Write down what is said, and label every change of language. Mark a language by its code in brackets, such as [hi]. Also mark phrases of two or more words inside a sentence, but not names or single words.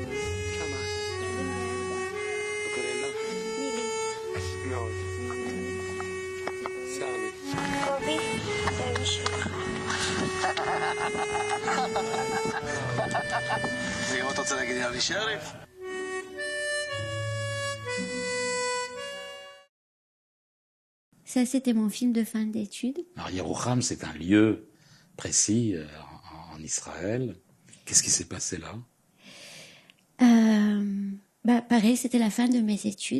[he] כמה? 24. וקוראים לך? נילי. מאוד. סמי. קובי, זה בשבילך. ואם אתה רוצה להגיד לי אבי שריף? [fr] Ça, c'était mon film de fin d'études. Alors Yerouham, c'est un lieu précis en Israël. Qu'est-ce qui s'est passé là? Pareil, c'était la fin de mes études.